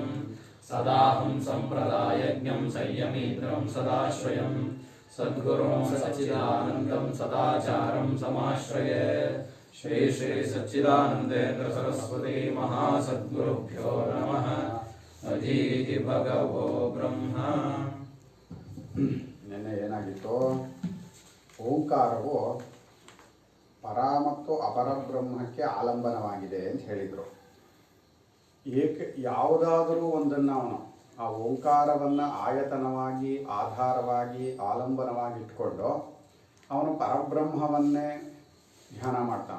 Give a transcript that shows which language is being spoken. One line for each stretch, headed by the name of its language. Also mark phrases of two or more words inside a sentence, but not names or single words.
Sanskrit: सदाहं सम्प्रदायज्ञं संयमीन्द्रं सदाश्रयं सद्गुरुं सच्चिदानन्दं सदाचारं समाश्रये। श्री श्री सच्चिदानन्देन्द्र सरस्वती महासद्गुरुभ्यो नमः। अधीहि भगवो ब्रह्म।
Kannada: ನಿನ್ನೆ ಏನಾಗಿತ್ತು, ಓಂಕಾರವು ಪರ ಮತ್ತು ಅಪರಬ್ರಹ್ಮಕ್ಕೆ ಆಲಂಬನವಾಗಿದೆ ಅಂತ ಹೇಳಿದರು. ಯಾವುದಾದರೂ ಒಂದನ್ನು ಅವನು ಆ ಓಂಕಾರವನ್ನು ಆಯತನವಾಗಿ ಆಧಾರವಾಗಿ ಆಲಂಬನವಾಗಿ ಇಟ್ಕೊಂಡು ಅವನು ಪರಬ್ರಹ್ಮವನ್ನೇ ಧ್ಯಾನ ಮಾಡ್ತಾನೆ.